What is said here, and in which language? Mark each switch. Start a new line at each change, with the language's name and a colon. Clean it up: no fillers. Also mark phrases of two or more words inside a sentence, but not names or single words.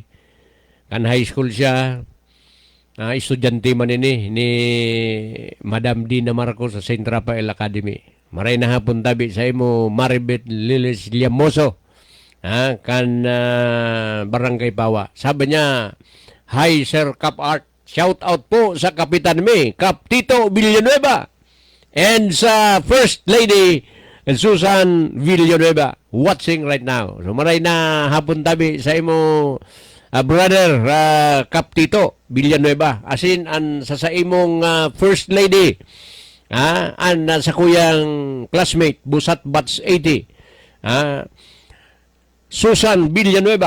Bikol: Kan high school siya, estudyante man ini ni Madam Dina Marcos sa St. Rafael Academy. Maray na hapon tabi sa imo Maribeth Liles Llamoso, kan Barangay Pawa. Sabi niya, hi Sir Cap Art,
English: shout out
Bikol: po sa Kapitan Mi, Kap Tito Villanueva.
English: And sa First Lady Susan Villanueva watching right now.
Bikol: So maray na hapon tabi sa imo brother Kap Tito Villanueva. Asin an sa imong First Lady an sa kuyang classmate Busat Batch 80 Susan Villanueva.